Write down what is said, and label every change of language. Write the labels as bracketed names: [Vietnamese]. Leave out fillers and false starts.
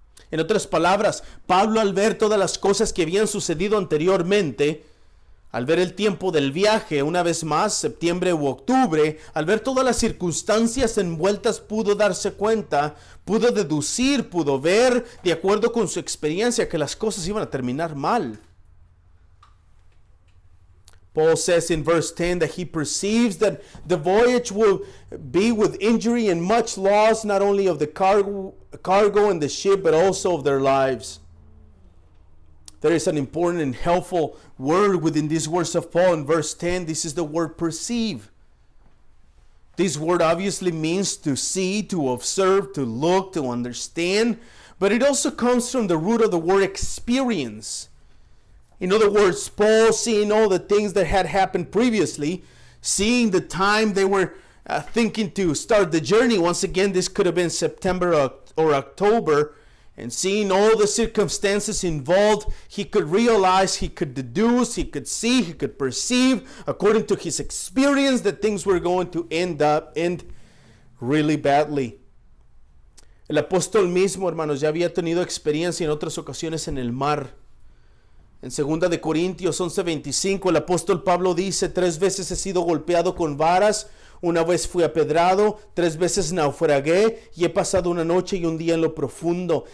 [Spanish] En otras palabras, Pablo, al ver todas las cosas que habían sucedido anteriormente, al ver el tiempo del viaje, una vez más, septiembre u octubre, al ver todas las circunstancias envueltas, pudo darse cuenta, pudo deducir, pudo ver, de acuerdo con su experiencia, que las cosas iban a terminar mal. [English] Paul says in verse 10 that he perceives that the voyage will be with injury and much loss, not only of the cargo and the ship, but also of their lives. There is an important and helpful word within these words of Paul in verse 10. This is the word perceive. This word obviously means to see, to observe, to look, to understand, but it also comes from the root of the word experience. In other words, Paul, seeing all the things that had happened previously, seeing the time they were thinking to start the journey, once again, this could have been September or October, and seeing all the circumstances involved, he could realize, he could deduce, he could see, he could perceive, according to his experience, that things were going to end really badly. [Spanish] El apóstol mismo, hermanos, ya había tenido experiencia en otras ocasiones en el mar. En 2 de Corintios 11:25, el apóstol Pablo dice: 3 veces he sido golpeado con varas, una vez fui apedrado, 3 veces naufragué y he pasado una noche y un día en lo profundo.